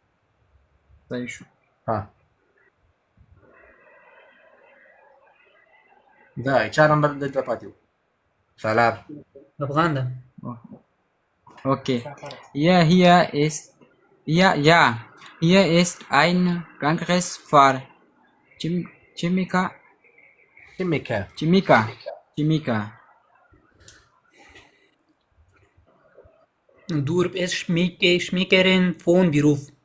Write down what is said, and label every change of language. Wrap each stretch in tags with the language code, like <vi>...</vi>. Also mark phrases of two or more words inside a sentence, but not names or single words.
<ps>صحیح شو. دا چا نمبر دلته پاتې و سالار افغان ده.</ps> <de>Okay. Hier ist ein Kongress für Chemiker. Du bist Schmiekerin von Beruf.</de>